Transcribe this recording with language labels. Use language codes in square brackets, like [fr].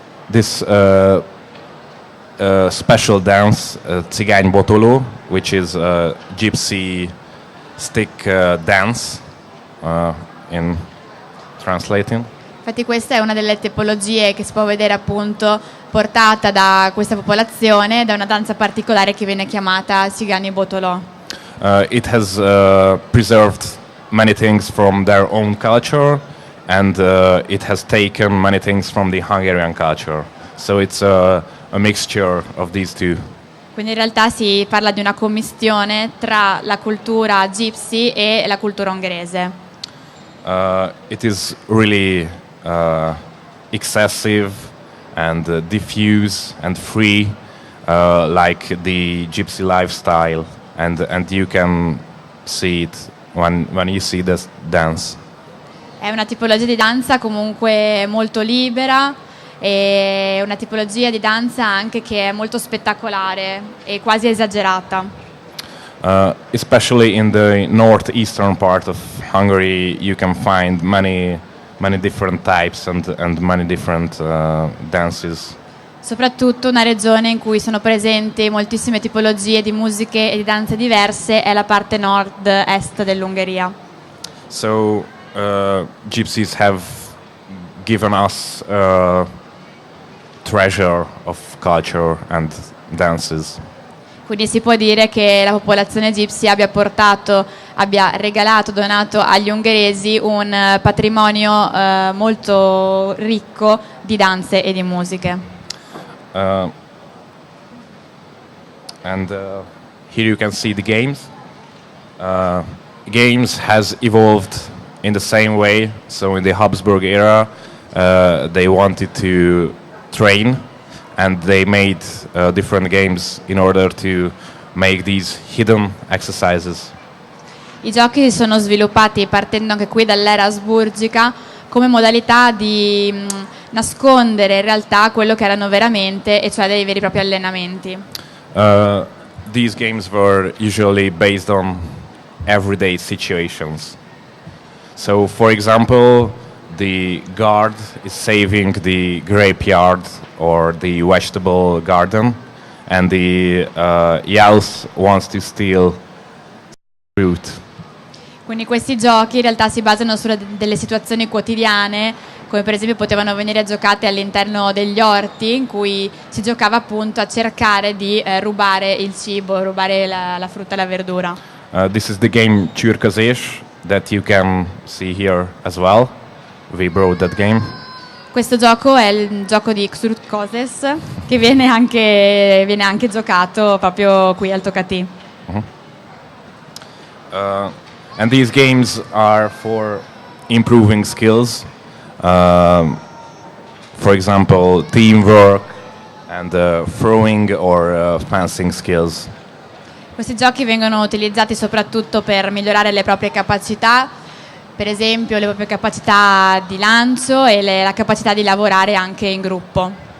[en] This special dance, Cigány Botolo, which is a gypsy stick dance, in translating. [it] Infatti questa è una delle tipologie che si può vedere appunto portata da questa popolazione, da una danza particolare che viene chiamata Cigány Botolo. [en] It has preserved many things from their own culture, and it has taken many things from the Hungarian culture. So it's a mixture of these two. [it] Quindi in realtà si parla di una commistione tra la cultura gypsy e la cultura ungherese. [en] It is really excessive and diffuse and free, like the gypsy lifestyle, and you can see it when you see this dance. [it] È una tipologia di danza comunque molto libera, e una tipologia di danza anche che è molto spettacolare e quasi esagerata. [en] Especially in the northeastern part of Hungary, you can find many different types and many different dances. [it] Soprattutto una regione in cui sono presenti moltissime tipologie di musiche e di danze diverse è la parte nord-est dell'Ungheria. [en] So gypsies have given us treasure of culture and dances. [it] Quindi si può dire che la popolazione gypsy abbia regalato, donato agli ungheresi un patrimonio molto ricco di danze e di musiche. [en] And here you can see the games. Games has evolved in the same way. So in the Habsburg era, they wanted to train, and they made different games in order to make these hidden exercises. [it] I giochi si sono sviluppati partendo anche qui dall'era asburgica come modalità di nascondere in realtà quello che erano veramente, e cioè dei veri e propri allenamenti. [en] These games were usually based on everyday situations. So, for example, the guard is saving the graveyard or the vegetable garden, and the youth wants to steal fruit. [it] Quindi questi giochi in realtà si basano su delle situazioni quotidiane, come per esempio potevano venire giocate all'interno degli orti, in cui si giocava appunto a cercare di rubare il cibo, rubare la frutta e la verdura. [en] This is the game Övbirkózás that you can see here as well. We brought that game. [it] Questo gioco è il gioco di Övbirkózás, che viene anche giocato proprio qui al Tocatì. [en] And these games are for improving skills. For example, teamwork and throwing or fencing skills. [it] Questi giochi vengono utilizzati soprattutto per migliorare le proprie capacità, per esempio le proprie capacità di lancio e la capacità di lavorare anche in gruppo.